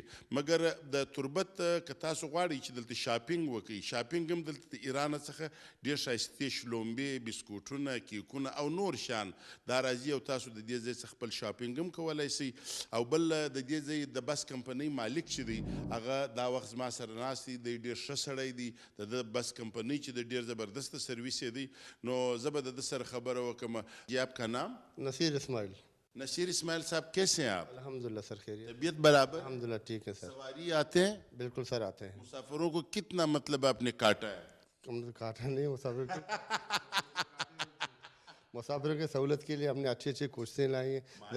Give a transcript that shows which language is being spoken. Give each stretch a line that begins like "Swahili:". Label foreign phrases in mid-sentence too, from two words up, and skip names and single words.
Pashto: مګر د تربت که تاسو غواړئ چې دلته شاپینګ وکړئ, شاپینګ هم دلته د ایران څخه ډېر ښایستې شلومبې, بسکوټونه, کیکونه او نور شیان دا راځي, او تاسو د دې ځای څخه خپل شاپینګ هم کولی شئ. او بل د دې ځای د بس کمپنۍ مالک چې دی هغه دا وخت زما سره ناست دی, دی ډېر ښه سړی دی, د بس کمپنۍ چې د ډېر زبردسته سرویس یې دی. نو زه به د سر خبر وکم.
Urdu: جی آپ کا نام؟ نصیر اسماعیل. نصیر اسماعیل صاحب کیسے ہیں آپ؟ الحمدللہ سر خیریت. طبیعت برابر؟ الحمدللہ ٹھیک ہے سر. سواری آتے ہیں؟ بالکل سر آتے ہیں. مسافروں کو کتنا مطلب آپ نے کاٹا ہے؟ ہم نے کاٹا نہیں مسافر کو. مسافروں کی سہولت کے لیے ہم نے اچھی کوششیں لائی ہیں.